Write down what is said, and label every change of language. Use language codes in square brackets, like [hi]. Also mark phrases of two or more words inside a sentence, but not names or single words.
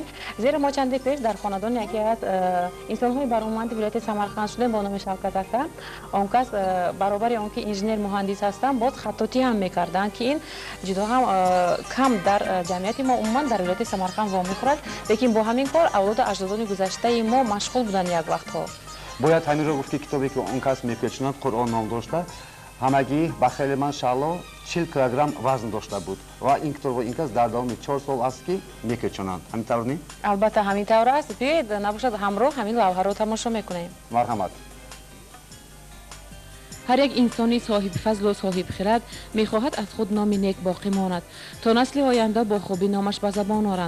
[tg] زیرا ما چندی پیش در خاندان یکی از انسان‌های برآمد ولایت سمرقند شده با نام شوکت اکا، آن کس برابر آنکه انجینر مهندس هستند باز خطاطی هم میکردند که این جدا هم کم در جمعیت ما عموما در ولایت سمرقند وام میخورد، لیکن با همین کار اولاد اجدادان گذشته ما مشغول بودن یک وقتها. باید همین را گفت که کتابی که آن کس میپیچند قرآن نام داشته ҳамагӣ ба хелиман шалло 40 килограмм вазн дошта буд ва ин китобро ин кас дар давоми 4 сол аст ки мекӯчонанд. ҳамин тавр не? албатта ҳамин тавр аст. биёед набошад ҳамроҳ ҳамин лавҳаро тамошо мекунем. марҳамат. ҳар як инсони соҳиби фазлу соҳиби хирад мехоҳад аз худ номи нек боқӣ монад то насли оянда бо хубӣ номаш ба забон оранд.